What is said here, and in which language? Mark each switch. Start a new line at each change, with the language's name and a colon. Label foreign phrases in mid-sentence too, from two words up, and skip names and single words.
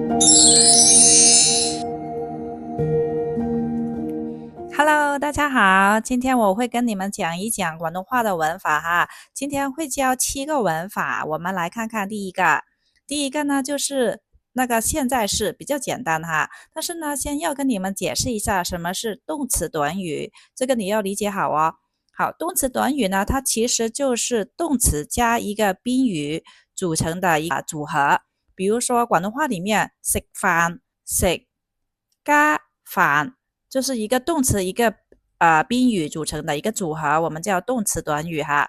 Chinese: Hello， 大家好，今天我会跟你们讲一讲广东话的文法哈。今天会教7个文法，我们来看看第一个。第一个呢，就是那个现在式，比较简单哈。但是呢，先要跟你们解释一下什么是动词短语，这个你要理解好哦。好，动词短语呢，它其實就是動詞加一個賓語組成的一個組合。比如說廣東話裡面食飯，食加飯，就是一個動詞一個賓語組成的一個組合，我們叫動詞短語哈。